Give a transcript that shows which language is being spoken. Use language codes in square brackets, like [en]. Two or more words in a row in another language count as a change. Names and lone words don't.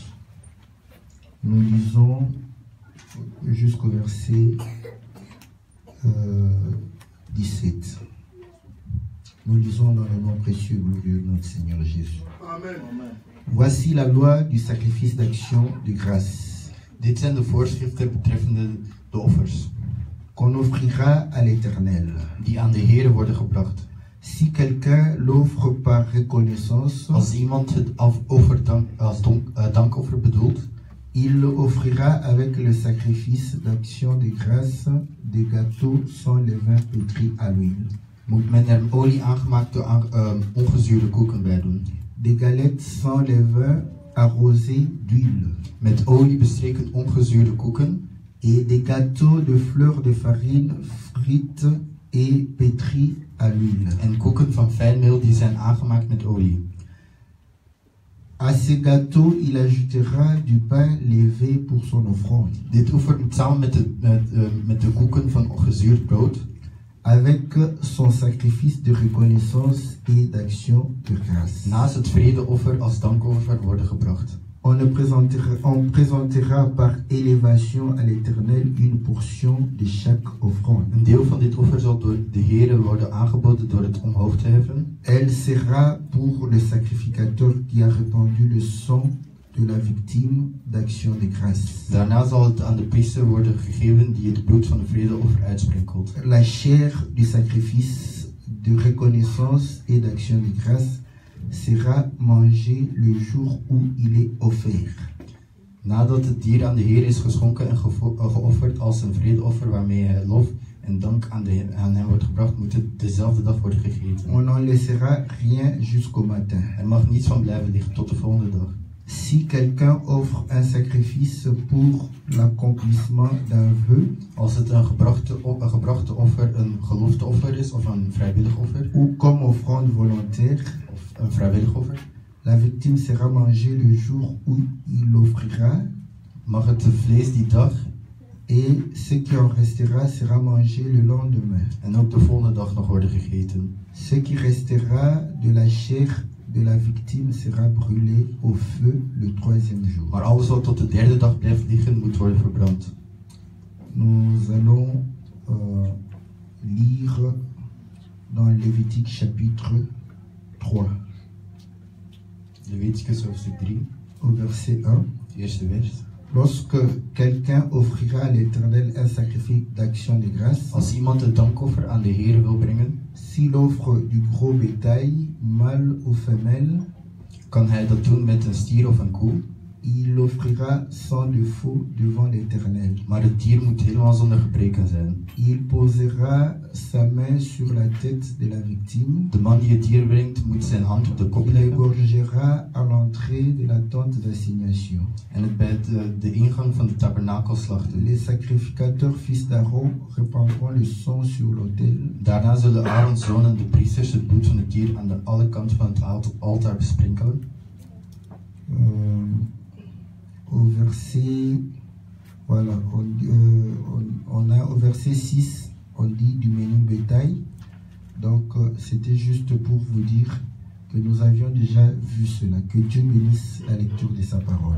[fr] Nous lisons jusqu'au verset 17. Nous lisons dans le nom précieux et glorieux de notre Seigneur Jésus. Amen. Voici la loi du sacrifice d'action de grâce. [nl] Dit zijn de voorschriften betreffende de offers, [fr] Qu'on offrira à l'Éternel. [nl] die aan de Heere worden gebracht. [fr] Si quelqu'un l'offre par reconnaissance, [nl] Als iemand het als dankoffer bedoelt, [fr] il offrira avec le sacrifice d'action de grâce des gâteaux sans levain pétris à l'huile, [nl] moet men er olie aangemaakte ongezuurde koeken bij doen. [fr] des galettes sans levain arrosées d'huile, [nl] Met olie bestreken ongezuurde koeken [fr] et des gâteaux de fleurs de farine frites et pétris à l'huile. [nl] en koeken van fijnmeel die zijn aangemaakt met olie. [fr] À ces gâteaux, il ajoutera du pain levé pour son offrande, [nl] Dit offer moet samen met de koeken van ongezuurd brood, [fr] avec son sacrifice de reconnaissance et d'action de grâce. [nl] naast het vredeoffer als dankoffer worden gebracht. [fr] On présentera par élévation à l'Éternel une portion de chaque offrande. [nl] Een deel van dit offer zal door de Heere worden aangeboden door het omhoog te heffen. [fr] Elle sera pour le sacrificateur qui a répandu le sang de la victime d'action de grâce. [nl] Daarna zal het aan de priester worden gegeven die het bloed van de vredeoffer uitsprenkelt. [fr] La chair du sacrifice de reconnaissance et d'action de grâce sera mangée le jour où il est offert. [nl] Nadat het dier aan de Heer is geschonken en geofferd als een vredeoffer waarmee hij lof en dank aan hem wordt gebracht, moet het dezelfde dag worden gegeten. [fr] On n'en laissera rien jusqu'au matin. [nl] Er mag niets van blijven liggen tot de volgende dag. [fr] Si quelqu'un offre un sacrifice pour l'accomplissement d'un vœu, [nl] Als het een gebrachte offer een gelofteoffer is of een vrijwillig offer, [fr] ou comme offrande volontaire, [nl] of een vrijwillig offer, [fr] la victime sera mangée le jour où il l'offrira, [nl] mag het vlees die dag [fr] et ce qui en restera sera mangé le lendemain. [nl] en ook de volgende dag nog worden gegeten. [fr] Ce qui restera de la chair de la victime sera brûlé au feu le troisième jour. [nl] Maar alles wat tot de derde dag blijft liggen, moet worden verbrand. [fr] Nous allons lire dans Lévitique chapitre 3, [nl] Leviticus hoofdstuk 3, [fr] au verset 1. [nl] eerste vers. [fr] Lorsque quelqu'un offrira à l'Éternel un sacrifice d'action de grâce, [nl] Als iemand een dankoffer aan de Heer wil brengen, [fr] s'il offre du gros bétail, mâle ou femelle, [nl] kan hij dat doen met een stier of een koe, [fr] il l'offrira sans défaut devant l'Éternel. [nl] maar het dier moet helemaal zonder gebreken zijn. [fr] Il posera sa main sur la tête de la victime, [nl] De man die het dier brengt, moet zijn hand op de kop [fr] il [nl] leggen [fr] égorgera à l'entrée de la tente d'assignation. [nl] en het bij de ingang van de tabernakel slachten. [fr] Les sacrificateurs fils d'Aaron répandront le sang sur l'autel. [nl] Daarna zullen Aarons zonen, de priesters, het bloed van het dier aan de alle kanten van het altaar besprenkelen. [fr] Au verset, voilà, on a au verset 6, on dit du menu bétail. Donc c'était juste pour vous dire que nous avions déjà vu cela. Que Dieu bénisse la lecture de sa parole.